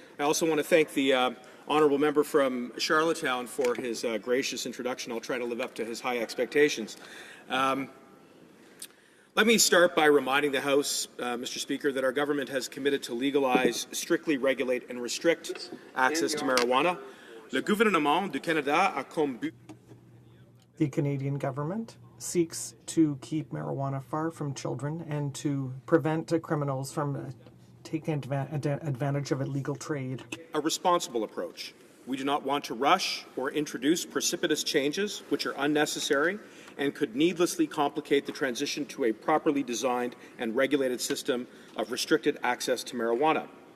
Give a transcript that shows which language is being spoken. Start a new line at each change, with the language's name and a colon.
English: I also want to thank the honourable member from Charlottetown for his gracious introduction. I'll try to live up to his high expectations. Let me start by reminding the House, Mr. Speaker, that our government has committed to legalize, strictly regulate and restrict access to marijuana.
French: Le gouvernement du Canada a comme but.
English: The Canadian government seeks to keep marijuana far from children and to prevent criminals from taking advantage of illegal trade. A responsible approach. We do not want to rush or introduce precipitous changes which are unnecessary and could needlessly complicate the transition to a properly designed and regulated system of restricted access to marijuana.